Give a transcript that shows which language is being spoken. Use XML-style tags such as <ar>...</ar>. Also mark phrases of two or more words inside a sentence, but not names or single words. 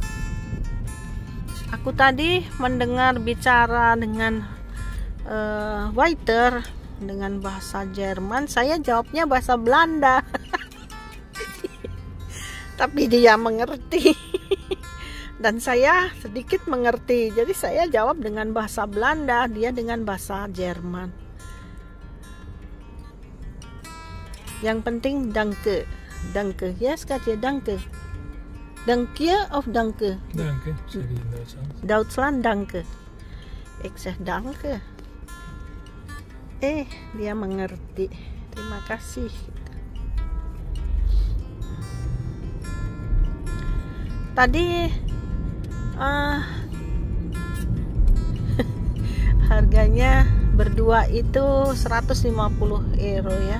<id>Aku tadi mendengar bicara dengan waiter dengan bahasa Jerman, saya jawabnya bahasa Belanda. Tapi dia mengerti. Dan saya sedikit mengerti. Jadi saya jawab dengan bahasa Belanda, dia dengan bahasa Jerman. Yang penting</id> <de>danke. Danke.</de> <nl>Ja, schatje, danke. Dank je of danke? Danke, zei hij in Duitsland. Duitsland, danke. Ik zeg danke.</nl> <id>Dia mengerti. Terima kasih. Tadi harganya berdua itu 150 euro ya.</id>